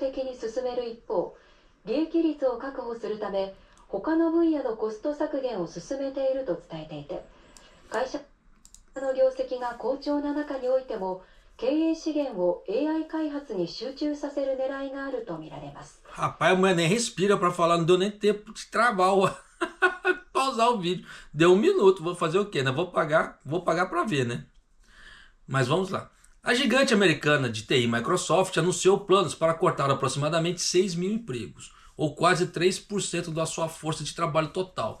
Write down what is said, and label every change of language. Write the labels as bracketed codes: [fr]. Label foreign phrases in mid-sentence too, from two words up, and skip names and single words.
[ja] 的に進める一方、利益率を確保するため、他の分野のコスト削減を進めていると伝えていて、会社の業績が好調な中においても、経営資源を AI 開発に集中させる狙いがあるとみられます。 [pt] Rapaz, a mulher nem respira para falar, não deu nem tempo de travar pausar o vídeo. Deu 1 minuto, vou fazer o quê? Né? Vou pagar para ver, né? Mas vamos lá. A gigante americana de TI Microsoft anunciou planos para cortar aproximadamente 6 mil empregos, ou quase 3% da sua força de trabalho total.